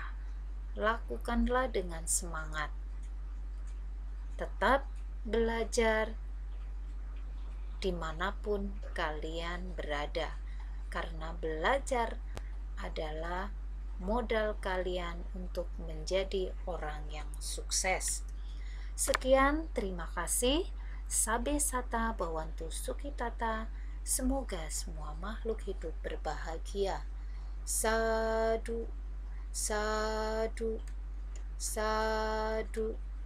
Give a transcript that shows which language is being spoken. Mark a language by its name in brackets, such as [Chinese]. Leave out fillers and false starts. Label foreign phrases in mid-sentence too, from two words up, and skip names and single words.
[Indonesian] Lakukanlah dengan semangat. Tetap belajar dimanapun kalian berada, karena belajar adalah modal kalian untuk menjadi orang yang sukses. Sekian, terima kasih. [Pali] Sabe sata bawantu sukitata. [Indonesian] Semoga semua makhluk hidup berbahagia. [Pali] Sadu, sadu, sadu.